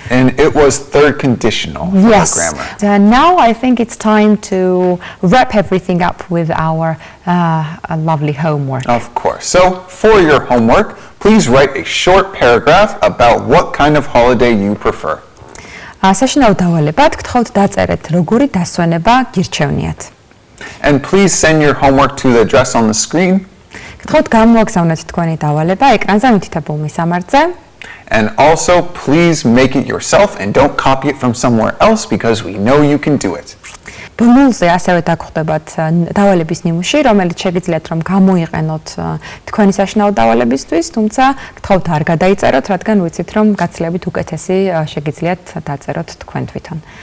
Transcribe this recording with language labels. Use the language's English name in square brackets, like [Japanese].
[English] And it was third conditional for yes. grammar. Now I think it's time to wrap everything up with our a lovely homework. Of course. So for your homework, please write a short paragraph about what kind of holiday you prefer. [Georgian] საშინაო დავალებად გთხოვთ დაწერეთ როგორი დასვენება გირჩევნიათ. [English] And please send your homework to the address on the screen. [Georgian] გთხოვთ გამოაგზავნოთ თქვენი დავალება ეკრანზე მითითებულ მისამართზე. [English] And also please make it yourself and don't copy it from somewhere else because we know you can do it. [Georgian] ბონუსზე ასევე დაგხვდებათ დავალების ნიმუში, რომელიც შეგიძლიათ რომ გამოიყენოთ თქვენი საშინაო დავალებისთვის, თუმცა გთხოვთ არ გადაიწეროთ, რადგან ვიცით რომ გაცილებით უკეთესი შეგიძლიათ დაწეროთ თქვენ თვითონ.